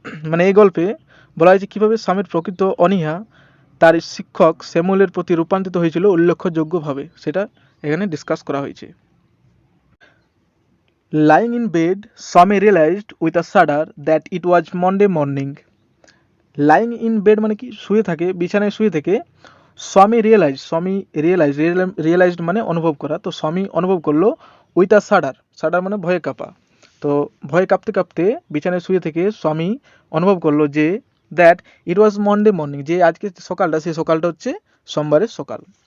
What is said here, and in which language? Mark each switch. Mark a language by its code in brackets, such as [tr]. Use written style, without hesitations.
[bn] মানে এই গল্পে বলা হয়েছে কীভাবে স্বামীর প্রকৃত অনীহা তার শিক্ষক স্যামুয়েলের প্রতি রূপান্তরিত হয়েছিল উল্লেখযোগ্যভাবে, সেটা এখানে ডিসকাস করা হয়েছে। [en] Lying in bed, Swami realized with a shudder that it was Monday morning. Lying in bed [bn] মানে কি? শুয়ে থাকে, বিছানায় শুয়ে থেকে স্বামী রিয়েলাইজড মানে অনুভব করা। তো স্বামী অনুভব করলো [en] with a shudder [bn] মানে ভয়ে কাঁপা। তো ভয়ে কাঁপতে কাঁপতে বিছানায় শুয়ে থেকে স্বামী অনুভব করলো যে [en] that it was Monday morning, [bn] যে আজকে সকালটা, সেই সকালটা হচ্ছে সোমবারের সকাল।